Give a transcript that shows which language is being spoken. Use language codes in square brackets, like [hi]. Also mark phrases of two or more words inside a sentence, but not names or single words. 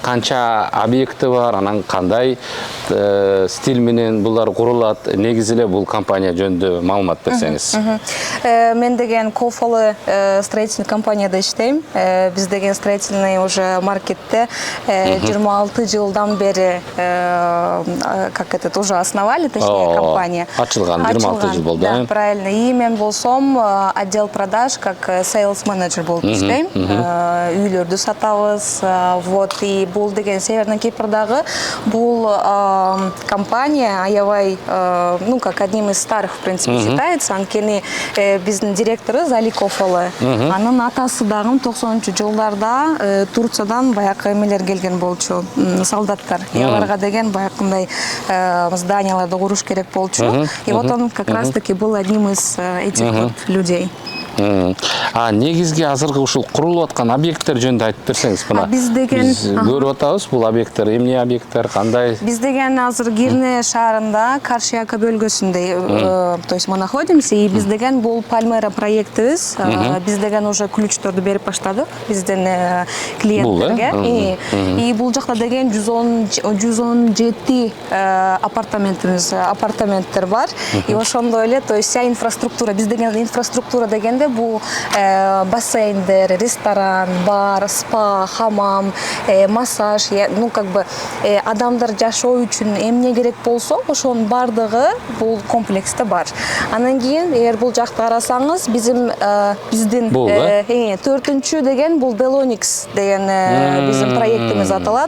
[ky] Канча объекти бар, анан кандай стиль менен булар курулат, негизи эле бул компания жөнүндө маалымат берсеңиз. Мен деген Кофалы строительный компанияда иштейм. Биз деген строительный уже маркетте 26 жылдан бери [ru] уже основали, точнее, компания. [ky] Ачылган 26 жыл болду. Да, правильно. И мен болсом [ru] отдел продаж [ky] как sales менеджер болуп иштейм. Үйлөрдү сатабыз. Вот, и бул деген Северный Кипрдагы бул компания аябай, [ru] как одним из старых, в принципе, считается. [ky] Анткени биздин директору Зали Кофалы. Анын атасы дагы 90-чы жылдарда Турциядан баягы эмелер келген болчу, солдаттар. Аларга деген баягындай зданияларды куруш керек болчу. [ru] И вот он как раз таки был одним из этих вот людей. [ky] Негизги азыркы ушул курулуп аткан объекттер жөнүндө айтып берсеңиз. Биз деген көрүп атабыз бул объекттер, эмне объекттер, кандай? Биз деген азыр Гирне шаарында, Каршияка бөлгөсүндө, [ru] то есть мы находимся, [ky] и биз деген бул Пальмера проектибиз. Биз деген уже ключтөрдү берип баштадык биздин клиенттерге. И бул жакта деген 117 апартаменттер бар. И ошондой эле, [ru] то есть вся инфраструктура, [ky] биз деген инфраструктура дегенде бул бассейндер, ресторан, бар, спа, хамам, массаж, адамдар жашоо үчүн эмне керек болсо, ошонун бардыгы бул комплекста бар. Анан кийин, эгер бул жакта карасаңыз, биздин 4-чү деген бул Делоникс деген биздин проектибиз аталат.